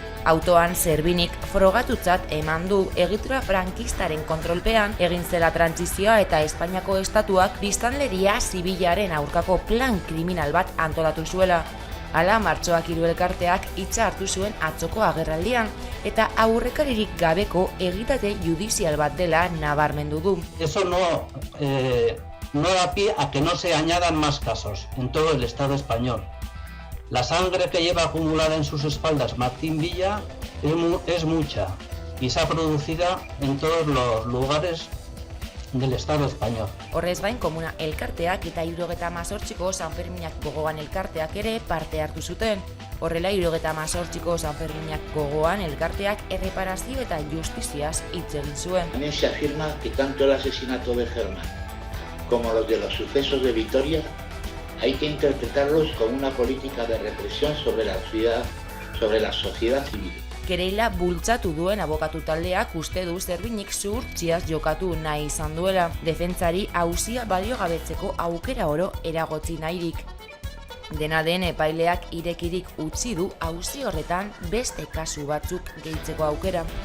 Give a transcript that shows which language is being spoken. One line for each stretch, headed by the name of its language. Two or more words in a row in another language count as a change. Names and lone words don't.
Basque: Autoan Zerbinik frogatutzat eman du egitura frankistaren kontrolpean egin zela trantsizioa eta Espainiako estatuak biztanleria zibilaren aurkako plan kriminal bat antolatu zuela. Hala, Martxoak 3 elkarteak hitza hartu zuen atzoko agerraldian eta aurrekaririk gabeko egitate judizial bat dela nabarmendu du.
Spanish: Eso no da pie a que no se añadan más casos en todo el Estado español. La sangre que lleva acumulada en sus espaldas Martín Villa es mucha y se ha producido en todos los lugares del Estado español.
Basque: Horrez gain, Komuna elkarteak eta 78ko Sanferminak gogoan elkarteak ere parte hartu zuten. Horrela, 78ko Sanferminak gogoan elkarteak erreparazio eta justiziaz hitz egin zuen.
Spanish: También se afirma que tanto el asesinato de Germán como los de los sucesos de Vitoria hay que interpretarlos como una política de represión sobre la sociedad civil.
Basque: Kereila bultzatu duen abokatu taldeak uste du Zerbinik zuhurtziaz jokatu nahi izan duela, defentsari auzia baliogabetzeko aukera oro eragotzi nahirik. Dena den, epaileak irekirik utzi du auzi horretan beste kasu batzuk gehitzeko aukera.